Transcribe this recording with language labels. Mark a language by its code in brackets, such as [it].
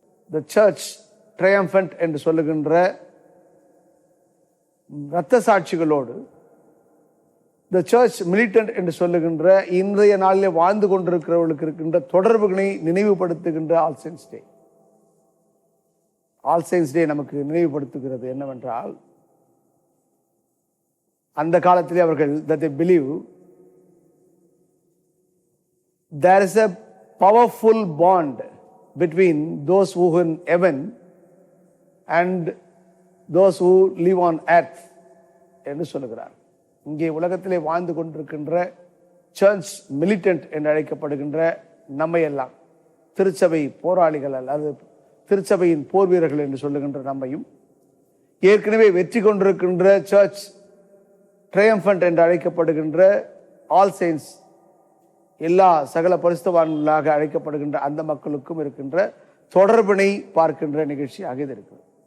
[ta] The church ட்ரையம்பன்ட் என்று சொல்லுகின்ற இரத்த சாட்சிகளோடு த சர்ச் மிலிட்டன்ட் என்று சொல்லுகின்ற இன்றைய நாளிலே வாழ்ந்து கொண்டிருக்கிறவர்களுக்கு இருக்கின்ற தொடர்புகளை நினைவுபடுத்துகின்ற all science day. All science day நமக்கு நினைவுபடுத்துகிறது என்னவென்றால், அந்த காலத்திலே அவர்கள் [en] that they believe there is a powerful bond between those who in heaven and those who live on earth [ta] என்று சொல்லுகிறார். இங்கே உலகத்திலே வாழ்ந்து கொண்டிருக்கின்ற சர்ச் மிலிட்டன்ட் என்று அழைக்கப்படுகின்ற நம்மை எல்லாம், திருச்சபை போராளிகள் அல்லது திருச்சபையின் போர் வீரர்கள் என்று சொல்லுகின்ற நம்மையும், ஏற்கனவே வெற்றி கொண்டிருக்கின்ற சர்ச் ட்ரையம்பன்ட் என்று அழைக்கப்படுகின்ற ஆல் சயின்ஸ், எல்லா சகல பரிசுத்தவான்களாக அழைக்கப்படுகின்ற அந்த மக்களுக்கும் இருக்கின்ற தொடர்பினை பார்க்கின்ற நிகழ்ச்சியாக இது இருக்கிறது.